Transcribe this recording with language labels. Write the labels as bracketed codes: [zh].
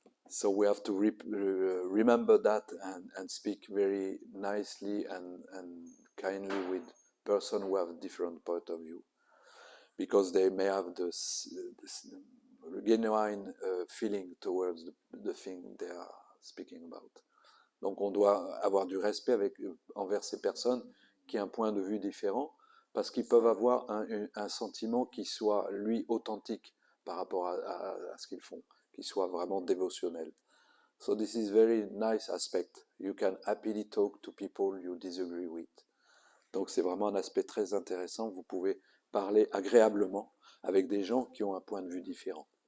[en] So we have to remember that and speak very nicely and kindly with person who have a different point of view, because they may have this genuine feeling towards the thing they are speaking about. [fr] Donc on doit avoir du respect envers ces personnes qui ont un point de vue différent, parce qu'ils peuvent avoir un sentiment qui soit, lui, authentique par rapport à ce qu'ils font, qui soit vraiment dévotionnel. [en] So this is very nice aspect. You can happily talk to people you disagree with. [fr] Donc c'est vraiment un aspect très intéressant. Vous pouvez parler agréablement avec des gens qui ont un point de vue différent.